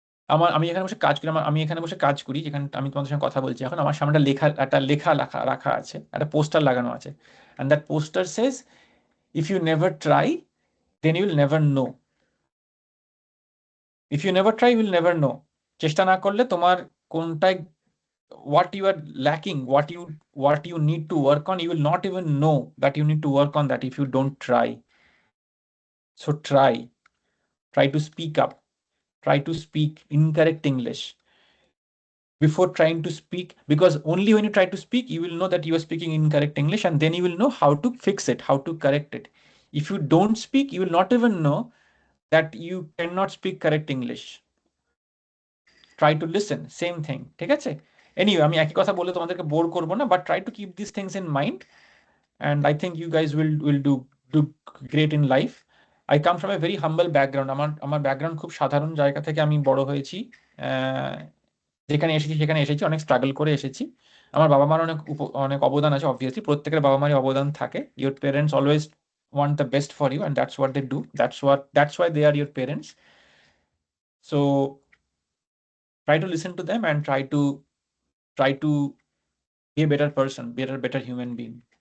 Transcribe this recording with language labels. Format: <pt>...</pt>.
<bn>আমি এখানে বসে কাজ করি, যেখানে আমি তোমাদের সঙ্গে কথা বলছি এখন, আমার সামনে একটা লেখা রাখা আছে, একটা পোস্টার লাগানো আছে,</bn> <en>and that poster says, if you never try, then you will never know. If you never try, you will never know.</en> <bn>চেষ্টা না করলে তোমার কোনটায়,</bn> <en>what you are lacking, what you need to work on, you will not even know that you need to work on that if you don't try. So try to speak up, try to speak incorrect English before trying to speak, because only when you try to speak, you will know that you are speaking incorrect English, and then you will know how to fix it, how to correct it. If you don't speak, you will not even know that you cannot speak correct English. Try to listen, same thing,</en> <bn>ঠিক আছে?</bn> <en>Anyway,</en> <bn>আমি একই কথা বলে তোমাদেরকে bore করব না,</bn> <en>but try to keep these things in mind, and I think you guys will do great in life. I come from a very humble background.</en> <bn>আমার ব্যাকগ্রাউন্ড খুব সাধারণ জায়গা থেকে আমি বড় হয়েছি। যেখানে এসেছি অনেক স্ট্রাগল করে এসেছি। আমার বাবা মার অনেক অবদান আছে, অবভিয়াসলি প্রত্যেকের বাবা মারই অবদান থাকে।</bn> <en>Your parents always want the best for you, and that's what they do. That's why they are your parents. So try to listen to them and try to be a better person, be a better human being.</en>